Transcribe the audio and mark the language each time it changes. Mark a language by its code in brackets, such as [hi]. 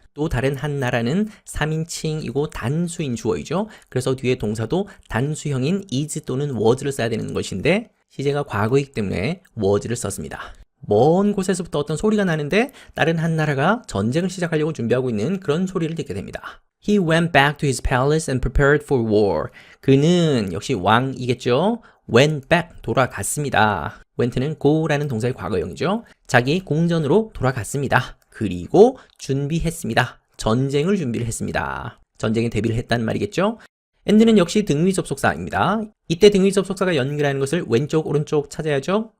[ko] 또 다른 한 나라는 3인칭이고 단수인 주어이죠. 그래서 뒤에 동사도 단수형인 is 또는 was를 써야 되는 것인데 시제가 과거이기 때문에 was를 썼습니다. 먼 곳에서부터 어떤 소리가 나는데 다른 한 나라가 전쟁을 시작하려고 준비하고 있는 그런 소리를 듣게 됩니다. [en] He went back to his palace and prepared for war. [ko] 그는 역시 왕이겠죠. [en] went back, [ko] 돌아갔습니다. went는 go라는 동사의 과거형이죠. 자기 궁전으로 돌아갔습니다. 그리고 준비했습니다. 전쟁을 준비를 했습니다. 전쟁에 대비를 했단 말이겠죠. and는 역시 등위 접속사입니다. 이때 등위 접속사가 연결하는 것을 왼쪽 오른쪽 찾아야죠.